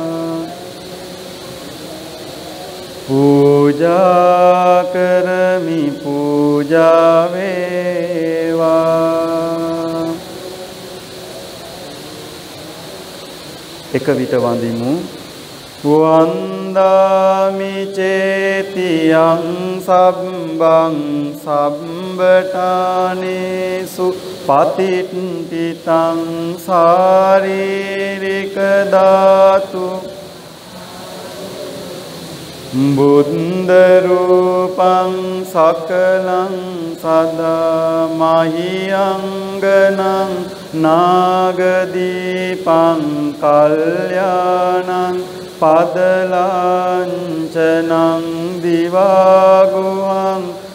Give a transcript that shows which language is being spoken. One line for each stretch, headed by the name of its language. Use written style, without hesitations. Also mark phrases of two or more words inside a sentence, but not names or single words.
Sinhala: පූජා කරමි පූජා වේවා එක විට වඳිමු
Pali: වන්දාමි චේතියං සබ්බං සබ්බඨානේසු පතිට්ඨිතං ශාරීරික ධාතු බුද්ධ රූපං සකලං සදා මහියංගනං නාගදීපං කල්යාණං පදලාංචනං දිවාගුහං